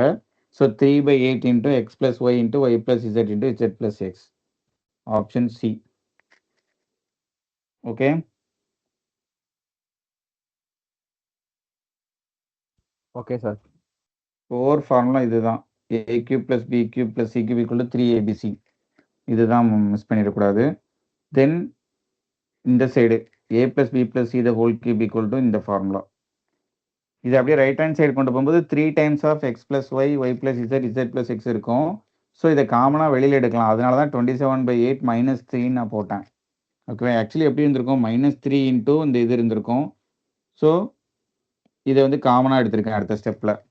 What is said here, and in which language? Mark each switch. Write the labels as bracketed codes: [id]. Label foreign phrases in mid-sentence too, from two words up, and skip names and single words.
[en] so 3/8 into x plus y into y plus z into z plus x. option C. okay. okay sir. our formula [ta] இதுதான். [en] a cube plus b cube plus c cube equal to 3abc. [ta] இதுதான் மிஸ் பண்ணிடக்கூடாது. தென் இந்த சைடு [en] a plus b plus c the whole cube equal to [ta] இந்த ஃபார்முலா. இது அப்படியே [en] right hand side [ta] கொண்டு போகும்போது [en] 3 times of x plus y, y plus z, z plus x இருக்கும். [ta] ஸோ இதை காமனாக வெளியில் எடுக்கலாம். அதனால தான் 27/8 -3 நான் போட்டேன். ஓகே. ஆக்சுவலி எப்படி இருந்திருக்கும்? -3 இன்ட்டு இந்த இது இருந்திருக்கும். ஸோ இதை வந்து காமனாக எடுத்திருக்கேன் அடுத்த ஸ்டெப்பில்.